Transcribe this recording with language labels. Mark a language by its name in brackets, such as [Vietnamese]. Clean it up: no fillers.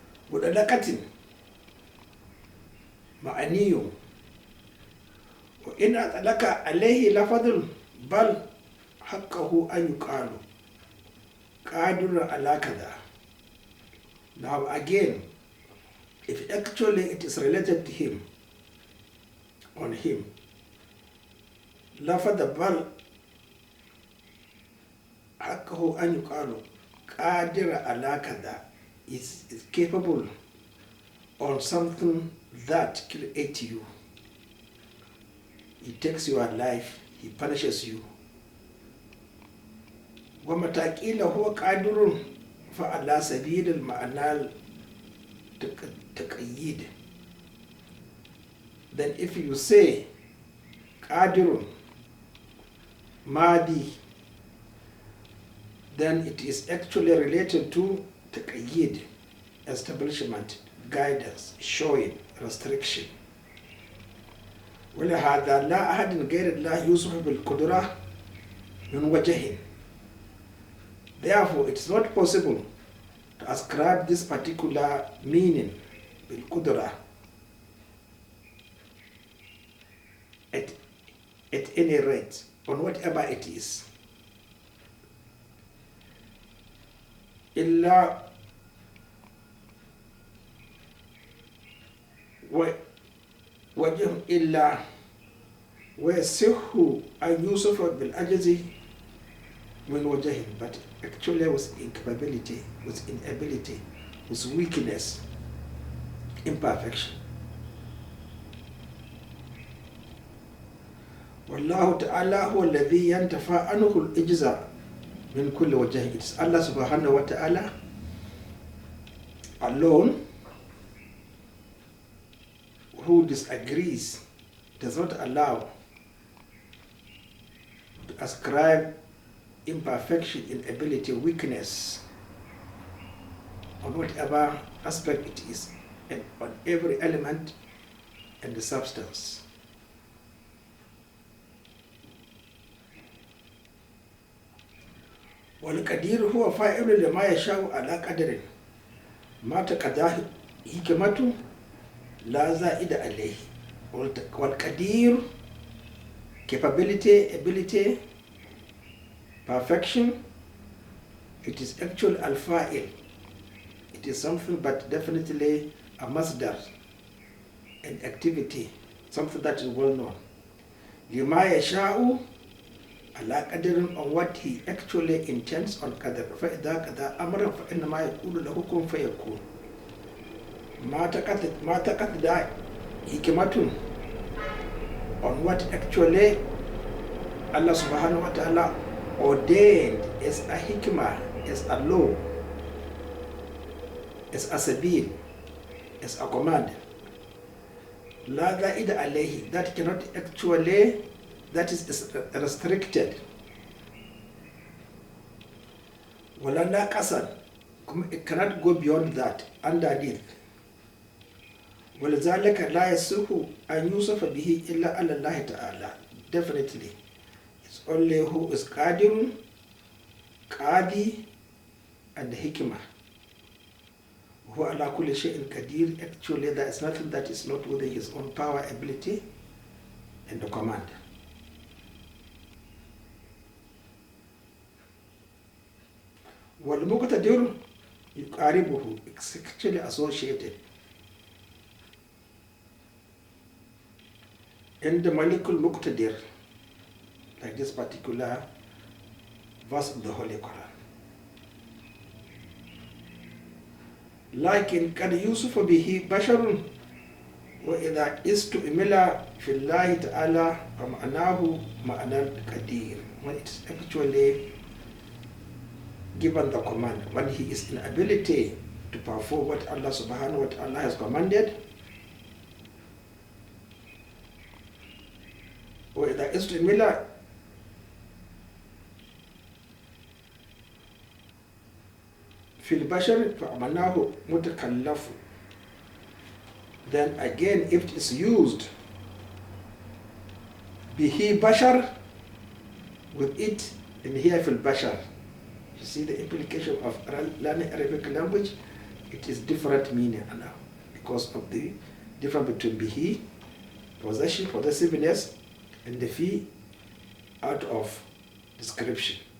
[Arabic] مدلكة معني وإن أطلق عليه لفظ بل حقه أن يقال قادر على كذا. [English] Now again, if actually it is related to him, on him, [Arabic] لفظ بل حقه أن يقال قادر على كذا [English] is capable on something that creates you. He takes your life, he punishes you. [Arabic] ومتى قيل هو قادر فعلى سبيل المعنى التقييد. [English] Then if you say [Arabic] قادر ماضي, [English] then it is actually related to تقييد, establishment, guidance, showing, restriction. [Arabic] ولهذا لا أحد غير الله يوصف بالقدرة من وجه. [English] Therefore, it is not possible to ascribe this particular meaning بالقدرة at any rate, on whatever it is. [Arabic] إلا وجه إلا ويصح أن يوصف بالعجز من وجه, [English] but actually with incapability, with inability, with weakness, imperfection. [Arabic] والله تعالى هو الذي ينتفى عنه الإجزاء من كل وجه. [English] It's Allah subhanahu wa ta'ala alone who disagrees, does not allow to ascribe imperfection, inability, weakness on whatever aspect it is, and on every element and the substance. [Arabic] والقدير هو فاعل لما يشاء على قدر ما تقضاه حكمته لا زائد عليه. [English] والقدير, capability, ability, perfection, it is actual al-fa'il. It is something but definitely a masdar, an activity, something that is well known. [Arabic] لما يشاء على قدر, [English] on what he actually intends on قدر. [Arabic] فإذا قضى أمرا فإنما يقول له كن فيكون. ما تقضى حكمة, [English] on what actually Allah subhanahu wa ta'ala ordained as a hikmah, as a law, as a sabil, as a command. [Arabic] La za'ida alayhi, [English] that cannot actually, that is restricted. [Arabic] Wala naqasan, [English] it cannot go beyond that, underneath. [Arabic] ولذلك لا يصح أن يوصف به إلا على الله تعالى. [English] Definitely, it's only who is Qadir, Qadi, and Hikmah. Who [Arabic] ala kulli shay'in qadir. [English] Actually, there is nothing that is not within his own power, ability, and the command. [Arabic] والمقتدر يقاربه, [English] it's actually associated. In the [Arabic] Malikul Muqtadir, [English] like this particular verse of the Holy Qur'an. [Arabic] لكن قد يوصف به بشر وإذا استعمل في الله تعالى فمعناه معنى القدير. [English] When it's actually given the command, when he is in ability to perform what Allah subhanahu wa ta'ala has commanded. [Arabic] وإذا استعمل في البشر فمعناه متكلف. [English] Then again, if it is used [Arabic] به بشر, [English] with it in here [Arabic] في البشر, [English] you see the implication of learning Arabic language, it is different meaning now because of the difference between به, possession, possessiveness, and the fi out of description.